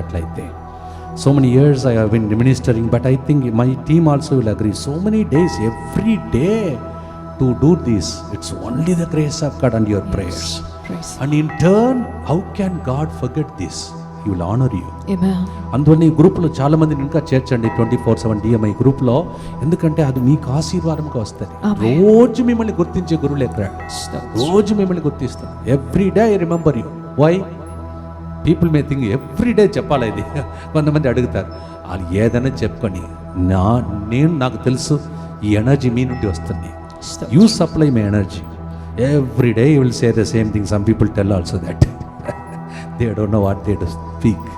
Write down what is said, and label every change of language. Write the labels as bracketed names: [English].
[Telugu] అట్లయితే [English] so many years I have been ministering, but I think my team also will agree. So many days, every day to do this. It's only the grace of God and your prayers. And in turn, how can God forget this? He will honor you. [Telugu] అందువల్ల ఈ గ్రూప్లో చాలా మందిని ఇంకా చేర్చండి 24/7 DMI గ్రూప్లో. ఎందుకంటే అది మీకు ఆశీర్వాదంగా వస్తుంది. రోజు మిమ్మల్ని గుర్తించే గురువులు ఎక్కడ, రోజు మిమ్మల్ని గుర్తిస్తాను. [English] Every day I remember you. Why? People may think every day [Telugu] చెప్పాలి ఇది. కొంతమంది అడుగుతారు. వాళ్ళు ఏదైనా చెప్పుకొని నాకు తెలుసు ఈ ఎనర్జీ మీ నుండి వస్తుంది. [English] You supply my energy. Every day you will say the same thing. Some people tell also that. They don't know what they do speak.